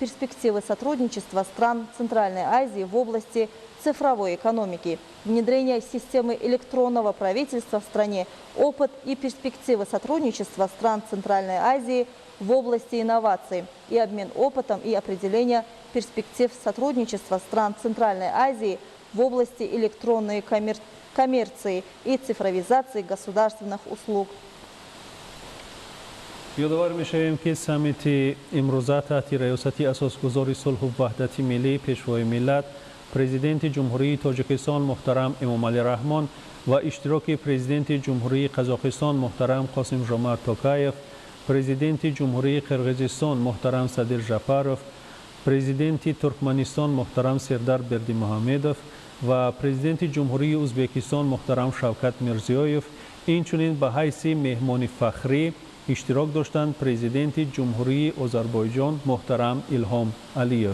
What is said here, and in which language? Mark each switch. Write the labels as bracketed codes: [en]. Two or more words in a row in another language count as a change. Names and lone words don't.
[ru] перспективы сотрудничества стран Центральной Азии в области цифровой экономики», «Внедрение системы электронного правительства в стране, опыт и перспективы сотрудничества стран Центральной Азии в области инноваций» и «Обмен опытом и определение перспектив сотрудничества стран Центральной Азии в области электронной коммерции и цифровизации государственных услуг. [tg] یادآور می‌شویم که سمیت امروزه تحت ریاست اساسگزار صلح و وحدت ملی پیشوای ملت پرزیدنت جمهوری تاجیکستان محترم امامعلی رحمان و اشتراک پرزیدنت جمهوری قزاقستان محترم قاسم ژومارت توکایف، پرزیدنت جمهوری قرقیزستان محترم صدر جاپاروف، پرزیدنت ترکمنستان محترم سردار بردیمحمدوف و پرزیدنت جمهوری ازبکستان محترم شوکت میرزیویف اینچنین به حیث مهمان فخری اشتراک داشتند پرزیدنت جمهوری آذربایجان محترم ایلهام علیف.